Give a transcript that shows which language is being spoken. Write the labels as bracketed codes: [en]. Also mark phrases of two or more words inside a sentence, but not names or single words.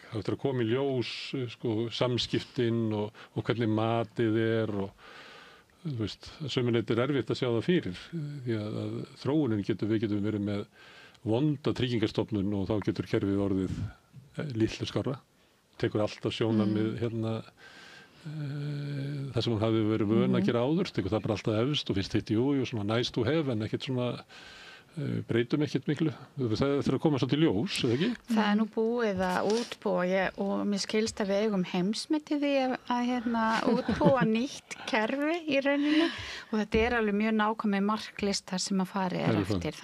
[is] Það þurfa að koma í ljós samskiptin og hvernig matið er og þú veist, sömuleitt er erfitt að sjá það fyrir því að þróunin við getum verið með vonda Tryggingastofnun og þá getur kerfið orðið litlu skárra. Tekur alltaf sjónarmið það sem hún hafi verið vön að gera áður, tekur það bara alltaf efst og finnst hitt svona [en] nice to have [is] en ekkert svona breytum ekkert miklu. Það þurfa að koma svolítið ljós, eða ekki? Það nú búið að útbúa og mér skilst að við eigum heimsmeti því að útbúa nýtt kerfi í rauninni og þetta alveg mjög nákvæmið marklistar sem að fari eftir.